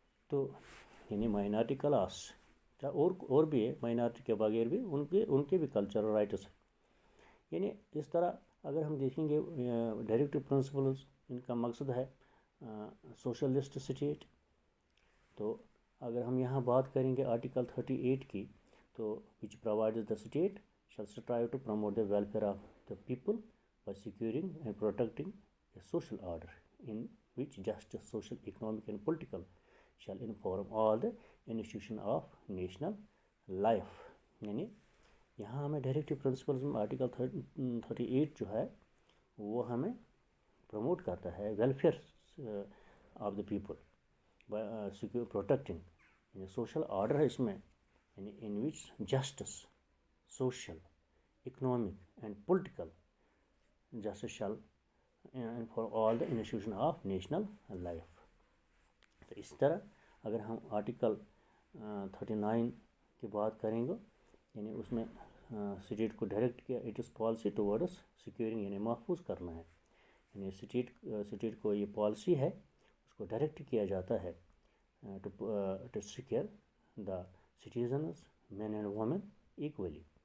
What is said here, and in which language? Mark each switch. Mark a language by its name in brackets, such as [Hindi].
[Urdu] تو یعنی minority class اور بھی ہے، مائنارٹی کے بغیر بھی ان کے بھی کلچرل رائٹس ہیں. یعنی اس طرح اگر ہم دیکھیں گے ڈائریکٹو پرنسپلز، ان کا مقصد ہے سوشلسٹ اسٹیٹ. تو اگر ہم یہاں بات کریں گے آرٹیکل 38 کی، تو [English] Which provides the state shall strive to promote the welfare of the people by securing and protecting a social order in which justice, social, economic and political shall inform all the institution of national life. [Urdu] یعنی یہاں ہمیں directive principles میں article 38 جو ہے وہ ہمیں promote کرتا ہے [English] Welfare of the people by protecting. [Urdu] یعنی سوشل آرڈر ہے اس میں، یعنی [English] In which justice, social, economic and political justice shall for all the institution of national life. [Urdu] تو اس طرح اگر ہم آرٹیکل 39 کی بات کریں گے، یعنی اس میں اسٹیٹ کو ڈائریکٹ کیا، [English] it is policy towards securing, [Urdu] یعنی محفوظ کرنا ہے. یعنی اسٹیٹ کو یہ پالیسی ہے، اس کو ڈائریکٹ کیا جاتا ہے [English] To secure the citizens men and women equally.